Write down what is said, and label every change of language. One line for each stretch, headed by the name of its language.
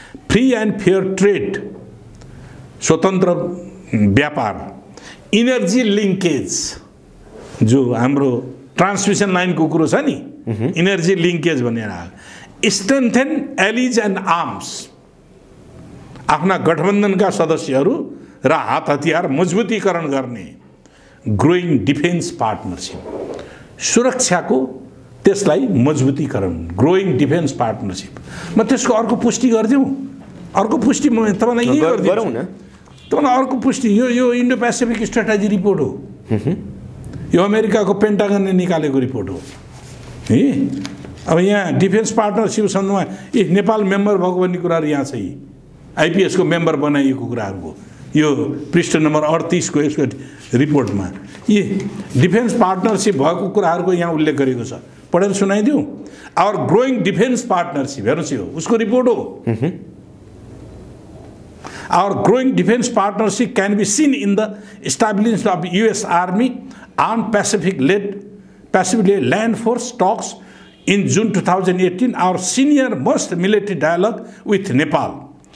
English: free and fair trade,
Nepali: स्वतन्त्र व्यापार। Energy linkage, जो हाम्रो ट्रान्समिसन लाइनको कुरो छ नि, इनर्जी लिङ्केज भनेर।
English: strengthen allies and arms,
Nepali: आफ्ना गठबन्धनका सदस्यहरू र हात हतियार मजबुतीकरण गर्ने।
English: growing defence partnership,
Nepali: सुरक्षाको त्यसलाई मजबुतीकरण,
English: Growing defence partnership.
Nepali: म त्यसको अर्को पुष्टि गरिदिउँ, अर्को पुष्टि म तपाईँलाई यही गरिदिउँ न। तपाईँलाई अर्को पुष्टि, यो इन्डो पेसिफिक स्ट्राटेजी रिपोर्ट हो, यो अमेरिकाको पेन्टागनले निकालेको रिपोर्ट हो है। अब यहाँ डिफेन्स पार्टनरसिप सन्दर्भमा नेपाल मेम्बर भएको भन्ने कुराहरू यहाँ छ। आइपिएसको मेम्बर बनाइएको कुराहरूको यो पृष्ठ नम्बर 38 को यसको रिपोर्टमा यी डिफेन्स पार्टनरसिप भएको कुराहरूको यहाँ उल्लेख गरेको छ। पढेर सुनाइदिउँ।
English: our growing defence partnership,
Nepali: हेर्नुहोस् यो उसको रिपोर्ट हो।
English: Our growing defence partnership can be seen in the establishment of US army arm Pacific land force talks in June 2018, our senior most military dialogue with Nepal.